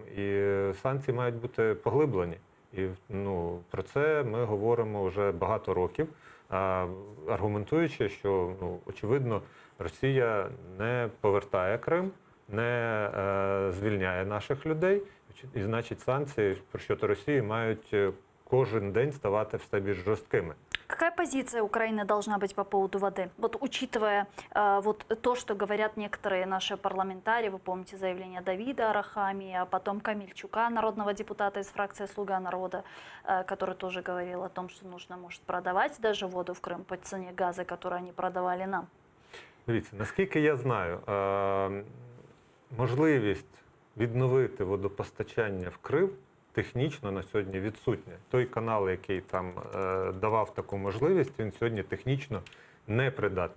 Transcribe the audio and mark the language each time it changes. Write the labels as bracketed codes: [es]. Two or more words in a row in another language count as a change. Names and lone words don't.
[uk] І санкції мають бути поглиблені. І ну, про це ми говоримо вже багато років, аргументуючи, що ну, очевидно Росія не повертає Крим, не звільняє наших людей, і значить санкції щодо Росії мають кожен день ставати все більш жорсткими. [ru] Какая позиция Украины должна быть по поводу воды? Вот учитывая вот то, что говорят некоторые наши парламентарии, вы помните заявление Давида Арахамии, а потом Камильчука, народного депутата из фракции «Слуга народа», который тоже говорил о том, что нужно, может, продавать даже воду в Крым по цене газа, которую они продавали нам. [uk] Дивіться, наскільки я знаю, можливість відновити водопостачання в Крим технічно на сьогодні відсутня. Той канал, який там давав таку можливість, він сьогодні технічно непридатний.